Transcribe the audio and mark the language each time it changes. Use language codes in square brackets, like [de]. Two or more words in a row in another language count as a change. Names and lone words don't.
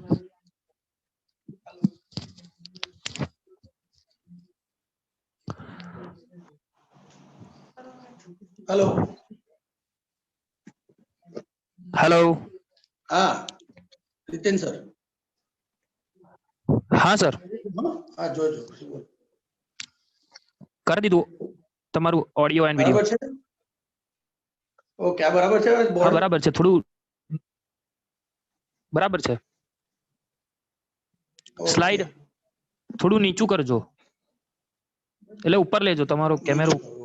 [hi] हेलो हेलो। हाँ रितेन सर। हाँ सर हाँ જો [gu] कर દીધું તમારું ઓડિયો એન્ડ વિડિયો. બરાબર છે. ઓકે આ બરાબર છે હા બોર્ડ. બરાબર છે, થોડું બરાબર છે. સ્લાઇડ થોડું નીચું કરજો, એટલે ઉપર લેજો તમારો કેમેરો.